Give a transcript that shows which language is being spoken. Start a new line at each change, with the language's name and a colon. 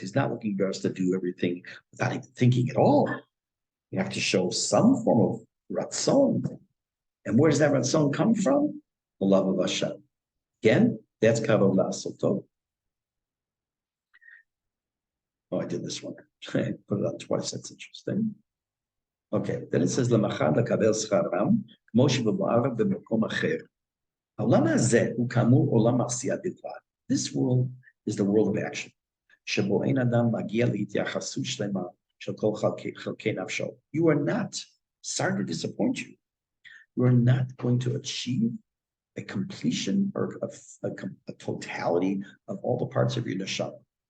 English: He's not looking for us to do everything without even thinking at all. You have to show some form of ratzon. And where does that ratzon come from? The love of Hashem. Again, that's
Hebrew: kavod la'asot tov.
English: Oh, I did this one. Put it on twice. That's interesting. Okay, then it says
Hebrew: למחר לקבל שכרם, כמו שבמערב במקום אחר. העולם הזה הוא כאמור עולם העשייה בלבד.
English: This world is the world of action.
Hebrew: שבו אין אדם מגיע להתייחסות שלמה של כל חלקי נפשו.
English: You are not, sorry to disappoint you, you are not going to achieve a completion or a totality of all the parts of your neshama.